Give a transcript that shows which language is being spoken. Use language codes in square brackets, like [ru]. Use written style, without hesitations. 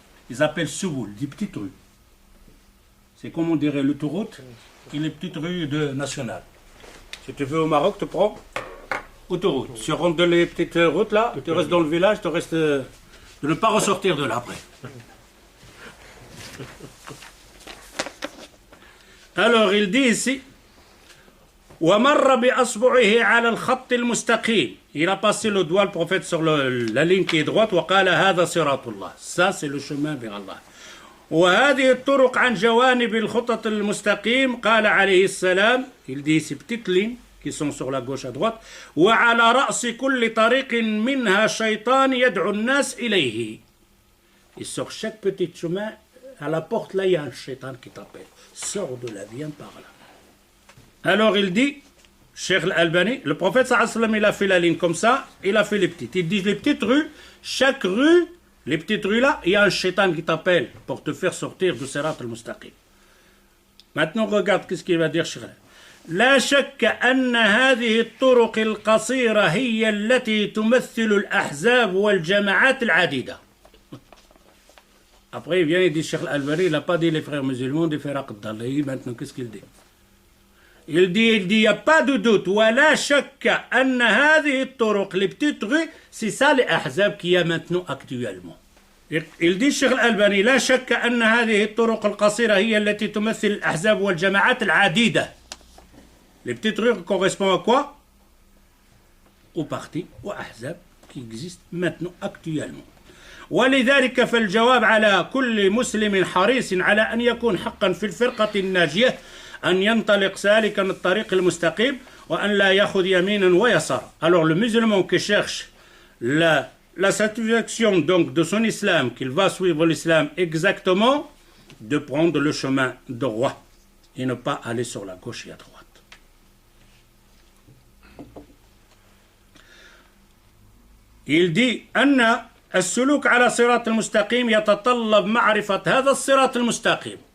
[fr] Ils appellent subul, des petites rues. C'est comme on dirait l'autoroute et les petites rues nationales. Si tu veux au Maroc, tu prends autoroute. Si tu rentres dans les petites routes là, tu restes dans le village, tu restes de ne pas ressortir de là après. Alors il dit ici [ar] وَمَرَّ بِأَصْبُعِهِ عَلَى الْخَطِّ الْمُسْتَقِيمِ. [fr] Il a passé le doigt, le prophète, sur la ligne qui est droite. [ar] وَقَالَ هَذَا صِرَاطُ اللَّهِ. [fr] Ça c'est le chemin vers Allah. [ar] وهذه الطرق عن جوانب الخطط المستقيم قال عليه السلام. [fr] Il dit ces petites lignes qui sont sur la gauche à droite. [ar] وعلى رأس كل طريق منها شيطان يدعو الناس إليه. [fr] Et sur chaque petit chemin, à la porte là, il y a un shaitan qui t'appelle. Sors de là, viens par là. Alors il dit, Cheikh Al-Albani, le prophète sallallahu alayhi wa sallam, il a fait la ligne comme ça, il a fait les petites. Il dit les petites rues, chaque rue, les petites rues là, il y a un shaitan qui t'appelle pour te faire sortir du sirat al-mustaqim. Maintenant regarde qu'est-ce qu'il va dire Cheikh. [ar] لا شك أن هذه الطرق القصيرة هي التي تمثل الأحزاب والجماعات العديدة. [fr] Après il vient il dit Cheikh Al-Albani, il n'a pas dit les frères musulmans, des frères Aqdallah. Maintenant qu'est-ce qu'il dit? Il dit, il n'y a pas de doute. [ar] ولا شك أن هذه الطرق, [fr] les petites rues, c'est ça les ahzab qu'il y a maintenant actuellement. Il dit [ar] Cheikh Al-Albani, لا شك أن هذه الطرق القصيرة هي التي تمثل الأحزاب والجماعات العديدة. [fr] Les petites rues correspondent à quoi? Aux partis, aux ahzab qui existent maintenant actuellement. [ar] ولذلك فالجواب على كل مسلم حريص على أن يكون حقا في الفرقة الناجية أن ينطلق سالكا الطريق المستقيم وأن لا يأخذ يمينا ويسار. [fr] Alors le musulman qui cherche la satisfaction donc de son islam, qu'il va suivre l'islam exactement, de prendre le chemin droit et ne pas aller sur la gauche et à droite. Il dit [ar] أن السلوك على صراط المستقيم يتطلب معرفة هذا الصراط المستقيم.